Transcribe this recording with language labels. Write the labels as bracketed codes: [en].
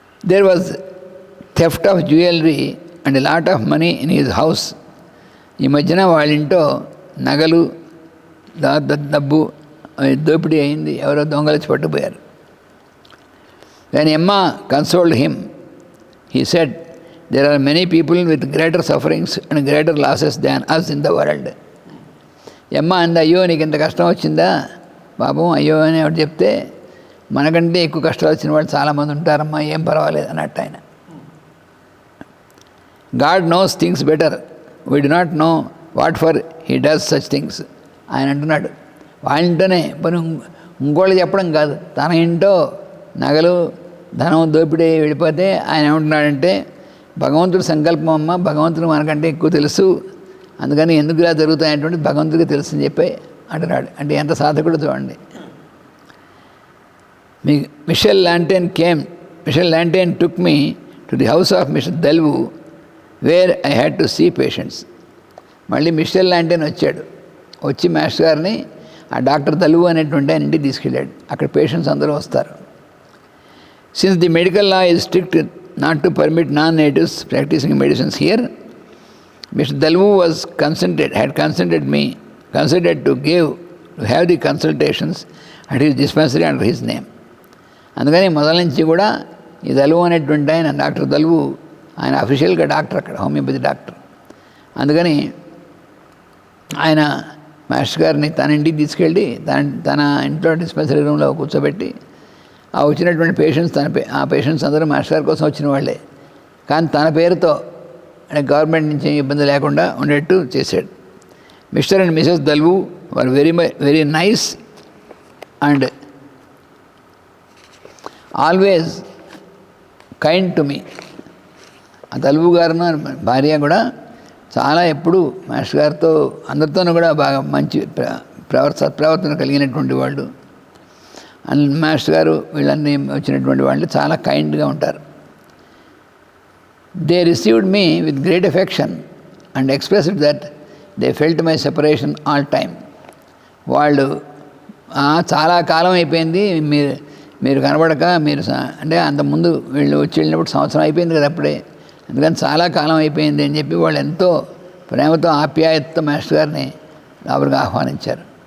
[en] There was theft of jewellery and a lot of money in his house. [te] ఈ మధ్యన వాళ్ళ ఇంట్లో నగలు డబ్బు దోపిడీ అయింది, ఎవరో దొంగలిచ్చి పట్టుకుపోయారు. [en] దాని Emma consoled him. He said there are many people with greater sufferings and greater losses than us in the world. [te] ఎమ్మ అంది, అయ్యో నీకు ఇంత కష్టం వచ్చిందా పాపం, అయ్యో అని ఎవరు చెప్తే మనకంటే ఎక్కువ కష్టాలు వచ్చిన వాళ్ళు చాలామంది ఉంటారమ్మా, ఏం పర్వాలేదు అన్నట్టు ఆయన. [en] God knows things better, we do not know what for he does such things. [te] ఆయన అంటున్నాడు, వాళ్ళ ఇంటోనే పని ఇంకోళ్ళు చెప్పడం కాదు, తన ఇంటో నగలు ధనం దోపిడీ వెళ్ళిపోతే ఆయన ఏమంటున్నాడంటే, భగవంతుడి సంకల్పం అమ్మ, భగవంతుడు మనకంటే ఎక్కువ తెలుసు, అందుకని ఎందుకు ఇలా జరుగుతాయనేటువంటి భగవంతుడికి తెలుసు అని చెప్పి అంటున్నాడు. అంటే ఎంత సాధకుడు చూడండి. [en] Michel Lantain took me to the house of Mr. Dalvu, where I had to see patients. [te] మళ్ళీ మిషెల్ లాంటైన్ వచ్చి మాస్టర్ గారిని ఆ డాక్టర్ దల్వు అనేటువంటి ఆయన ఇంటికి తీసుకెళ్ళాడు. అక్కడ పేషెంట్స్ అందరూ వస్తారు. [en] Since the medical law is strict not to permit non natives practising medicines here, Mr. Dalvu had consented to have the consultations at his dispensary under his name. [te] అందుకని మొదల నుంచి కూడా ఈ దల్వు అనేటువంటి ఆయన డాక్టర్ దల్వు ఆయన అఫీషియల్గా డాక్టర్, అక్కడ హోమియోపతి డాక్టర్. అందుకని ఆయన మాస్టర్ గారిని తన ఇంటికి తీసుకెళ్ళి తన ఇంట్లో డిస్పెన్సరీ రూమ్లో కూర్చోబెట్టి ఆ వచ్చినటువంటి ఆ పేషెంట్స్ అందరూ మాస్టర్ గారి కోసం వచ్చిన వాళ్ళే, కానీ తన పేరుతో అంటే గవర్నమెంట్ నుంచి ఇబ్బంది లేకుండా ఉండేట్టు చేశాడు. [en] Mister and missus దల్వు were very nice and always kind to me. [te] ఆ దల్వు గారును భార్య కూడా చాలా ఎప్పుడు మాస్టర్ గారితో అందరితోనూ కూడా బాగా మంచి సత్ప్రవర్తన కలిగినటువంటి వాళ్ళు. మాస్టర్ గారు వీళ్ళన్నీ వచ్చినటువంటి వాళ్ళు చాలా కైండ్గా ఉంటారు. [en] They received me with great affection and expressed that they felt my separation all time. [te] వాళ్ళు చాలా కాలం అయిపోయింది మీరు కనబడక, మీరు అంటే అంతకుముందు వీళ్ళు వచ్చి వెళ్ళినప్పుడు సంవత్సరం అయిపోయింది కదా అప్పుడే, అందుకని చాలా కాలం అయిపోయింది అని చెప్పి వాళ్ళు ఎంతో ప్రేమతో ఆప్యాయతతో మాస్టర్ గారిని లోపలికి ఆహ్వానించారు.